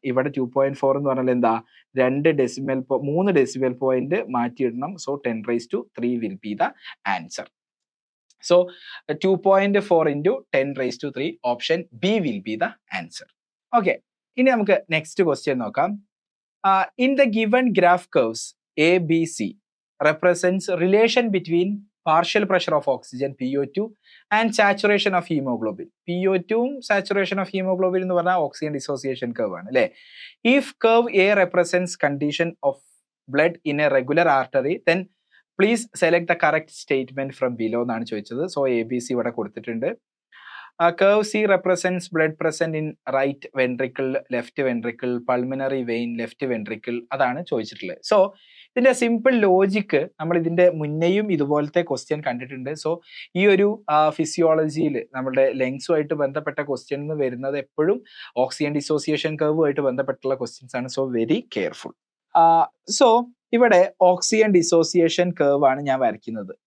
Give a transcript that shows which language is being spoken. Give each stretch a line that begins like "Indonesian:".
Malayalam: ഇവിടെ 2.4 എന്ന് പറഞ്ഞാൽ എന്താ? 3 decimal point മാറ്റിയിടണം.
English: So 10⁻³ will be the answer. So 2.4 × 10⁻³ option B will be the answer.
Malayalam: Okay, ഇനി നമുക്ക് നെക്സ്റ്റ് ക്വസ്റ്റ്യൻ നോക്കാം.
English: In the given graph curves A, B, C represents relation between partial pressure of oxygen PO2 and saturation of hemoglobin. PO2 saturation of hemoglobin
Malayalam: എന്ന് പറഞ്ഞാൽ
English: oxygen dissociation curve ആണ്, അല്ലേ? If curve A represents condition of blood in a regular artery, then please select the correct statement from below
Malayalam: എന്നാണ് ചോദിച്ചത്. So ABC ഇവിടെ കൊടുത്തിട്ടുണ്ട്.
English: Curve C represents blood present in right ventricle, left ventricle, pulmonary vein, left ventricle,
Malayalam: അതാണ് ചോദിച്ചിട്ടുള്ളത്. So ഇതിന്റെ simple logic നമ്മൾ ഇതിന്റെ മുന്നേയും ഇതുപോലത്തെ ക്വസ്റ്റ്യൻ കണ്ടിട്ടുണ്ട്. സോ ഈ ഒരു ഫിസിയോളജിയിൽ നമ്മുടെ ലങ്സുമായിട്ട് ബന്ധപ്പെട്ട ക്വസ്റ്റ്യൻ വരുന്നത് എപ്പോഴും ഓക്സിജൻ ഡിസോസിയേഷൻ കർവുമായിട്ട് ബന്ധപ്പെട്ടുള്ള ക്വസ്റ്റ്യൻസ് ആണ്.
English: So very careful.
Malayalam: സോ ഇവിടെ ഓക്സിജൻ ഡിസോസിയേഷൻ കർവ് ആണ് ഞാൻ വരയ്ക്കുന്നത്.